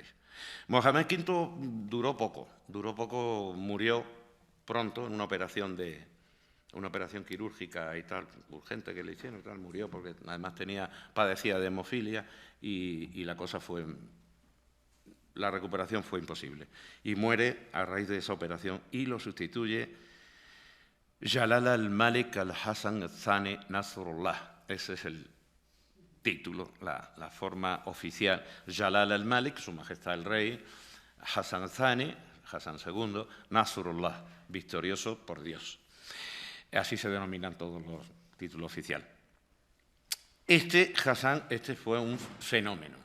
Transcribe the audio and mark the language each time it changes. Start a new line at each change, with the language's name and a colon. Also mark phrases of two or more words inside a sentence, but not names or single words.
Spanish: Mohamed V duró poco, murió pronto en una operación quirúrgica y tal, urgente que le hicieron, tal, murió porque además padecía de hemofilia y la recuperación fue imposible. Y muere a raíz de esa operación y lo sustituye Jalal al-Malik al-Hassan al-Thani Nasrullah. Ese es el título, la forma oficial.
Arabic: جلالة الملك,
Spanish: su majestad el rey, Hassan al-Thani, Hassan II, Nasrullah, victorioso por Dios. Así se denominan todos los títulos oficiales. Hassan fue un fenómeno.